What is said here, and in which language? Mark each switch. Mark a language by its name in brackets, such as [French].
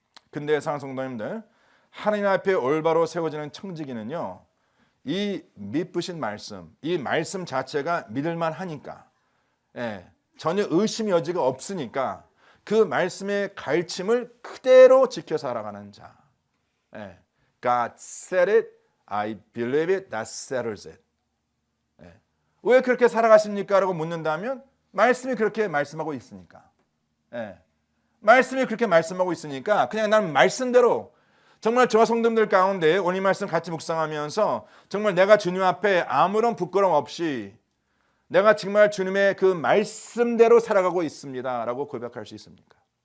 [Korean] 근데 사랑하는 성도님들, 하나님 앞에 올바로 세워지는 청지기는요, 이 믿으신 말씀, 이 말씀 자체가 믿을만 하니까, 전혀 의심 여지가 없으니까 그 말씀의 가르침을 그대로 지켜 살아가는 자. [English] God said it, I believe it, that settles it. [Korean] 왜 그렇게 살아가십니까? 라고 묻는다면 말씀이 그렇게 말씀하고 있으니까. 말씀이 그렇게 말씀하고 있으니까 그냥 나는 말씀대로, 정말 저와 성도님들 가운데 오늘 이 말씀 같이 묵상하면서 정말 내가 주님 앞에 아무런 부끄러움 없이 내가 정말 주님의 그 말씀대로 살아가고 있습니다 라고 고백할 수 있습니까?